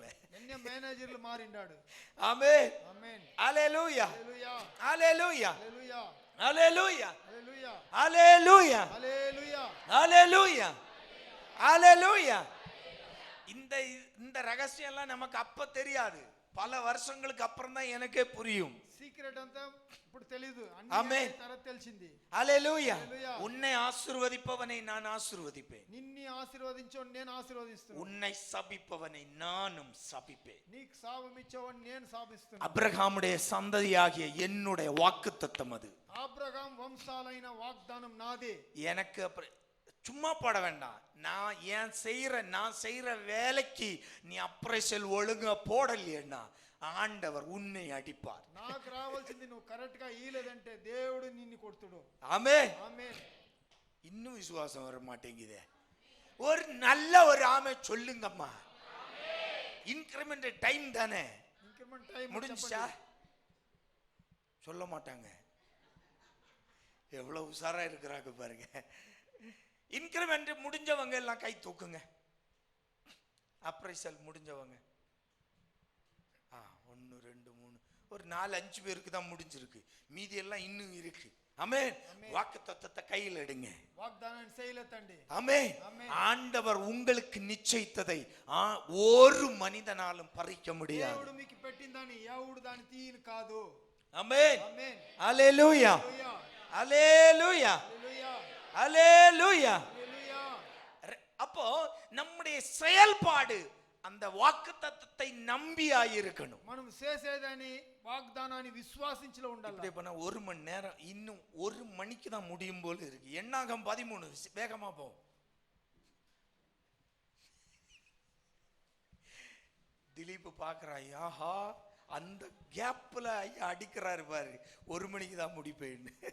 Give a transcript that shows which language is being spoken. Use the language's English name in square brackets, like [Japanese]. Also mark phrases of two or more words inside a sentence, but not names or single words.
[Telugu] ఎన్నో మేనేజర్లు మారిండాడు. [Tamil] ஆமென். [Telugu] ఆమేన్. [Tamil] ஹalleluya. [Telugu] హల్లెలూయా. [Tamil] ஹalleluya. [Telugu] హల్లెలూయా. [Tamil] ஹalleluya. [Telugu] హల్లెలూయా. [Tamil] ஹalleluya. [Telugu] హల్లెలూయా. [Tamil] ஹalleluya. ஹalleluya. இந்த ரகசியம் எல்லாம் நமக்கு அப்ப தெரியாது, பல வருஷங்களுக்கு அப்புறம் தான் எனக்கே புரியும். [Telugu] సీక్రెట్ అంతా ఇప్పుడు తెలియదు, ఆమేన్. అన్ని తర్వాత తెలిసింది. [Tamil] ஹalleluya. [Telugu] హల్లెలూయా. [Tamil] உன்னை ஆசீர்வதிப்பவனை நான் ஆசீர்வதிப்பேன். [Telugu] నిన్ను ఆశీర్వదించోని నేను ఆశీర్వదిస్తాను. [Tamil] உன்னை சபிப்பவனை நானும் சபிப்பேன். [Telugu] నీకు శాపం ఇచ్చేవాడిని నేను శాపిస్తాను. [Tamil] அபிரகாமுடைய சந்ததியாகிய என்னுடைய வாக்குத்தத்தம் அது. [Telugu] అబ్రహాం వంశాలైన వాగ్దానం నాదే. [Tamil] எனக்கு சும்மா போட வேண்டாம். நான் செய்யற வேலைக்கு நீ அப்ரைசல் ஒழுங்கா போடலையேன்னா ஆண்டவர் உன்னை அடிப்பார். [Telugu] నాకు రావాల్సింది నువ్వు కరెక్ట్ గా ఈలేదంటే దేవుడు నిన్ను కొడుతుడు. [Tamil] ஆமென். [Telugu] ఆమేన్. [Tamil] இன்னும் விசுவாசம் வர மாட்டேங்குதே. ஒரு நல்ல ஒரு ஆமே சொல்லுங்கம்மா. [English] increment time [Tamil] தானே, [English] increment time [Tamil] முடிஞ்சா சொல்ல மாட்டாங்க. எவ்வளவு உஷாரா இருக்கிறாங்க பாருங்க. இன்கிரிமெண்ட் முடிஞ்சவங்க எல்லாம் கை தூக்குங்க. அப்ரைசல் முடிஞ்சவங்க 1 2 3 ஒரு 4-5 பேருக்கு தான் முடிஞ்சிருக்கு, மீதி எல்லாம் இன்னும் இருக்கு. ஆமென். வாக்குத்தத்தத்தை கையில் எடுங்க. [Telugu] వాగ్దానాన్ని చేయలేతండి. [Tamil] ஆமென். ஆண்டவர் உங்களுக்கு நிச்சயித்ததை ஒரு மனிதனாலும் பறிக்க முடியாது. [Telugu] దేవుడు మీకు పెట్టిందని ఎవడు దాన్ని తీయను కాదు. [Tamil] ஆமென். [Telugu] ఆమేన్. [Tamil] ஹalleluya. ஹalleluya. [Telugu] హల్లెలూయా. [Tamil] ஹalleluya. [Telugu] హల్లెలూయా. [Tamil] அப்போ நம்முடைய செயல்பாடு அந்த வாக்குத்தத்தத்தை நம்பியாயிருக்கணும். [Telugu] మనం చేసేదని వాగ్దానాన్ని విశ్వాసించిలో ఉండాలి. [Tamil] இப்படி பண்ண 1 மணி நேரம், இன்னும் 1 மணிக்கு தான் முடியும் போல இருக்கு. என்னாகும் 13 வேகமா போ. திலீப் பாக்குறாய், ஆஹா அந்த கேப்ல ஐயா அடிக்கிறாரு பாரு, 1 மணிக்கு தான் முடிப்பேன்னு.